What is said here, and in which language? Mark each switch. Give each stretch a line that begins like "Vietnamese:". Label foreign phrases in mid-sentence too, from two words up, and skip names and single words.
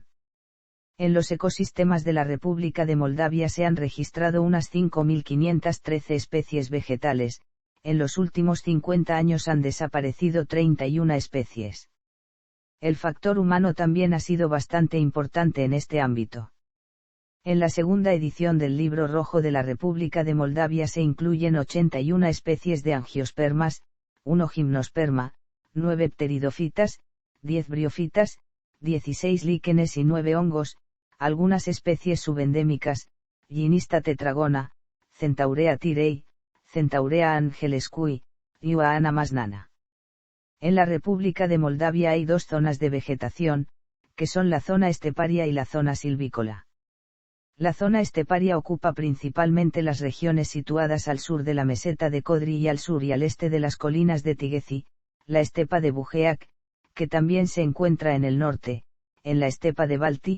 Spanish: En los ecosistemas de la República de Moldavia se han registrado unas 5.513 especies vegetales, en los últimos 50 años han desaparecido 31 especies. El factor humano también ha sido bastante importante en este ámbito. En la segunda edición del Libro Rojo de la República de Moldavia se incluyen 81 especies de angiospermas, 1 gimnosperma, 9 pteridofitas, 10 briofitas, 16 líquenes y 9 hongos, algunas especies subendémicas, Ginista tetragona, Centaurea tirei, Centaurea angelescui, y Uaana masnana. En la República de Moldavia hay 2 zonas de vegetación, que son la zona esteparia y la zona silvícola. La zona esteparia ocupa principalmente las regiones situadas al sur de la meseta de Codri y al sur y al este de las colinas de Tigezi, la estepa de Bujeac, que también se encuentra en el norte, en la estepa de Balti.